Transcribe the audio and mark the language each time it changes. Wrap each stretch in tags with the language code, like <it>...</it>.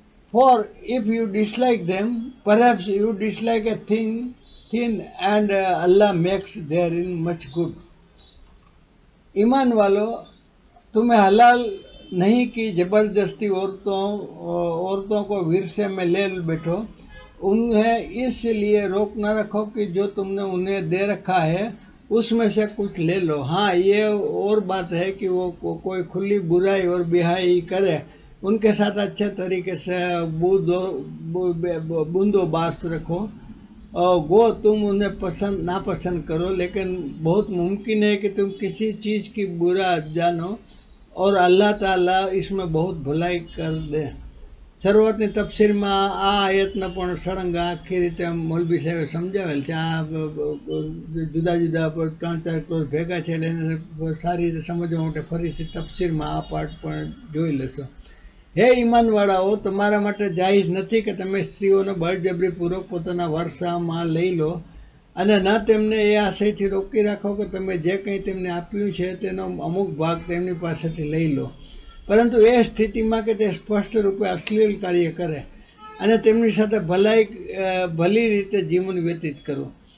<en>For if you dislike them, perhaps you dislike a thing and Allah makes therein much good.</en> <hi>ईमान वालों, तुम्हें हलाल नहीं कि जबरदस्ती औरतों को विरसे में ले बैठो, उन्हें इसलिए रोक न रखो कि जो तुमने उन्हें दे रखा है उसमें से कुछ ले लो। हाँ, ये और बात है कि वो कोई खुली बुराई और बिहाई करे, उनके साथ अच्छे तरीके से बंदोबस्त रखो। वो तुम उन्हें पसंद नापसंद करो, लेकिन बहुत मुमकिन है कि तुम किसी चीज़ की बुरा जानो और अल्लाह ताला इसमें बहुत भलाई कर दे।</hi> <gu>શરૂઆતની તફસીરમાં આ આયતને પણ સળંગ આખી રીતે મૌલવી સાહેબે સમજાવેલ છે. આ જુદા જુદા 3-4 ક્લોઝ ભેગા છે એટલે એને સારી રીતે સમજવા માટે ફરીથી તફસીરમાં આ પાર્ટ પણ જોઈ લેશો. હે ઈમાનવાળાઓ, તમારા માટે જાયઝ નથી કે તમે સ્ત્રીઓને બળજબરીપૂર્વક પોતાના વારસામાં લઈ લો અને ના તેમને એ આશયથી રોકી રાખો કે તમે જે કંઈ તેમને આપ્યું છે તેનો અમુક ભાગ તેમની પાસેથી લઈ લો, પરંતુ એ સ્થિતિમાં કે તે સ્પષ્ટ રૂપે અશ્લીલ કાર્ય કરે અને તેમની સાથે ભલી રીતે જીવન વ્યતીત કરો.</gu>